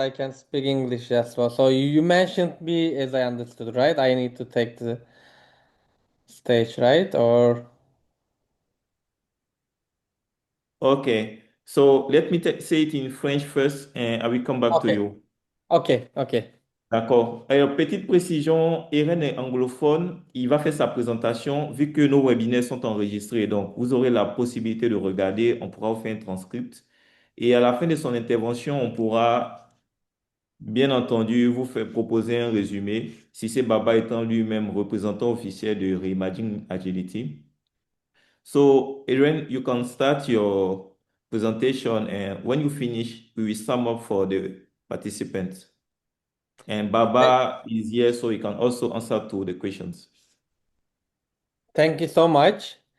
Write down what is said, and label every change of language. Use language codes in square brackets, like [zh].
[en] I can speak English as well. So you mentioned me as I understood, right? I need to take the stage, right? Or Okay, so let me say it in French first, and I will come back to okay, you. okay. [fr] D'accord. Petite précision, Eren est anglophone. Il va faire sa présentation vu que nos webinaires sont enregistrés. Donc, vous aurez la possibilité de regarder. On pourra vous faire un transcript. Et à la fin de son intervention, on pourra, bien entendu, vous faire proposer un résumé. Si c'est Baba étant lui-même représentant officiel de Reimagine Agility. [en] So, Eren, you can start your presentation, and when you finish, we will sum up for the participants. And Th- Baba is here, so he can also answer to the questions. Thank you so much.